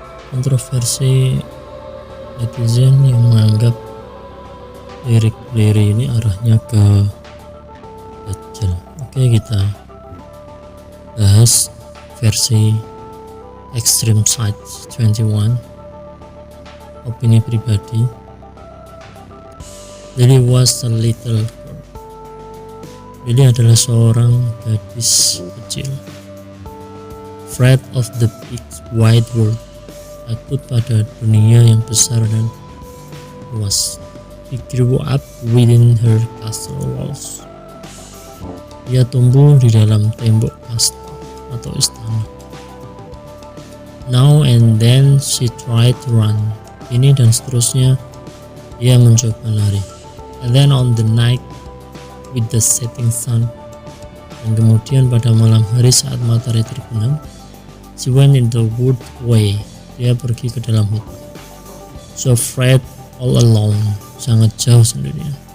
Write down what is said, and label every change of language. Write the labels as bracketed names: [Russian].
[Indonesian] Kontroversi netizen yang menganggap lirik Lily ini arahnya ke Dajjal. Oke, kita bahas versi Extreme Side 21. Opini pribadi, [English] Lily was a little girl. [Indonesian] Lily adalah seorang gadis kecil, [English] afraid of the big wide world, [Indonesian] takut pada dunia yang besar dan luas. [English] She grew up within her castle walls. [Indonesian] Dia tumbuh di dalam tembok kastil atau istana. [English] Now and then she tried to run. [Indonesian] Ini dan seterusnya dia mencoba lari. [English] And then on the night with the setting sun, [Indonesian] dan kemudian pada malam hari saat matahari terbenam, [English] she went in the wood way. [Indonesian] Dia pergi ke dalam hutan. [English] So afraid, all alone, [Indonesian] sangat jauh sendirian.